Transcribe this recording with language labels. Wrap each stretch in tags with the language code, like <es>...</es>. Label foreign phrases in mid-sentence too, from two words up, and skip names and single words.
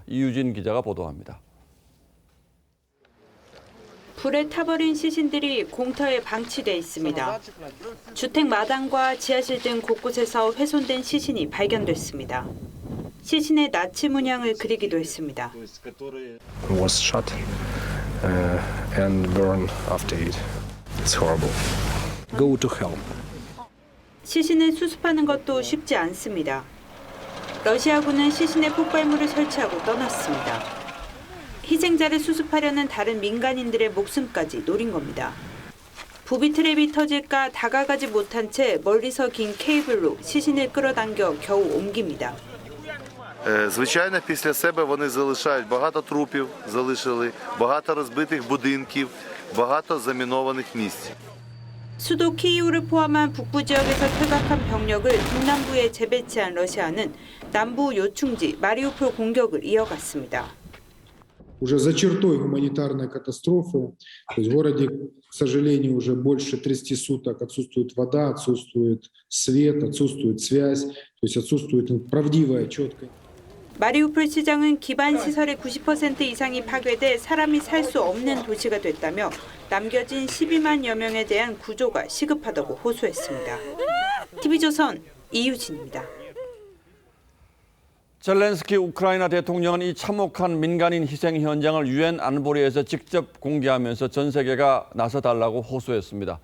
<ko>이유진 기자가 보도합니다. 불에 타버린 시신들이 공터에 방치돼 있습니다. 주택 마당과 지하실 등 곳곳에서 훼손된 시신이 발견됐습니다. 시신의 나치 문양을 그리기도 했습니다.</ko> <en>Was shot and burned after it. It's horrible. Go to hell.</en> <ko>시신을 수습하는 것도 쉽지 않습니다. 러시아군은 시신에 폭발물을 설치하고 떠났습니다. 희생자를 수습하려는 다른 민간인들의 목숨까지 노린 겁니다. 부비 트랩이 터질까 다가가지 못한 채 멀리서 긴 케이블로 시신을 끌어당겨 겨우 옮깁니다.</ko> <uk>Звичайно, після себе вони залишають багато трупів, залишили багато розбитих будинків, багато замінованих місць.</uk> <ko>수도 키이우를 포함한 북부 지역에서 퇴각한 병력을 동남부에 재배치한 러시아는 남부 요충지 마리우폴 공격을 이어갔습니다.</ko> <ru>Уже за чертой гуманитарной катастрофы, то есть в городе, к сожалению, уже больше 30 суток отсутствует вода, отсутствует свет, отсутствует связь, то есть отсутствует правдивая, четкая.</ru> <ko>마리우폴 시장은 기반 시설의 90% 이상이 파괴돼 사람이 살 수 없는 도시가 됐다며 남겨진 12만여 명에 대한 구조가 시급하다고 호소했습니다. TV조선 이유진입니다. 젤렌스키 우크라이나 대통령은 이 참혹한 민간인 희생 현장을 유엔 안보리에서 직접 공개하면서 전 세계가 나서달라고 호소했습니다.</ko>